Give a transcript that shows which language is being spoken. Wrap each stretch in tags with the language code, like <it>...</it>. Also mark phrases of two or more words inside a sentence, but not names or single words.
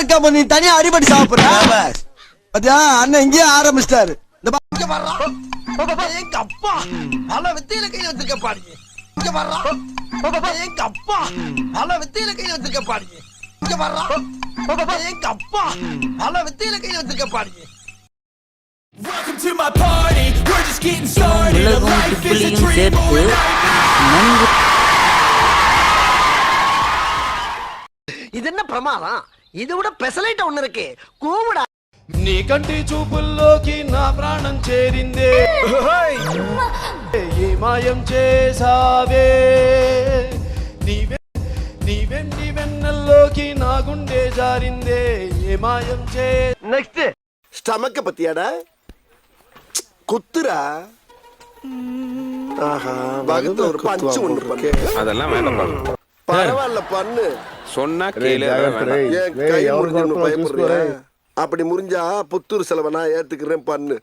<ta>அப்ப நீ தனியா அடிபடி சாப்பிடுற பாத்தியா? அண்ணன் இங்கேயே ஆரம்பிச்சிட்டாரு. எங்க அப்பா பல வித்தையில கையில வச்சிருக்க பாருங்க. இங்க வர்றா எங்க அப்பா பல வித்தையில கையில வச்சிருக்க பாருங்க. இங்க வர்றா எங்க அப்பா பல வித்தையில கையில வச்சிருக்க பாருங்க.</ta> <en>Welcome to my party. We're just getting started. Life is a dream.</en> <ta>இது என்ன பிரமாதம்? இது விட பெசலைட் ஒண்ணு இருக்கு. கூவுடா.</ta> <te>నీ కంటి చూపుల్లోకి నా ప్రాణం చేరిందే ఏ మాయం చేసావే నీవెండి వెన్నల్లోకి నా గుండె జారిందే ఏ మాయం చే.</te> <ta>நெக்ஸ்ட் ஸ்டமக்க பத்தியாடா குத்துரா. ஆஹா வகுத்து ஒரு பஞ்சு ஒண்ணு இருக்கு. அதெல்லாம் வேண்டாம். பரவாயில்ல பண்ணு சொன்னா கேளு. ஏன் கை முறிஞ்சு பயப்படுறியா? அப்படி முறிஞ்சா புத்தூர் செலவை நான் ஏத்துக்கிறேன் பண்ணு.</ta>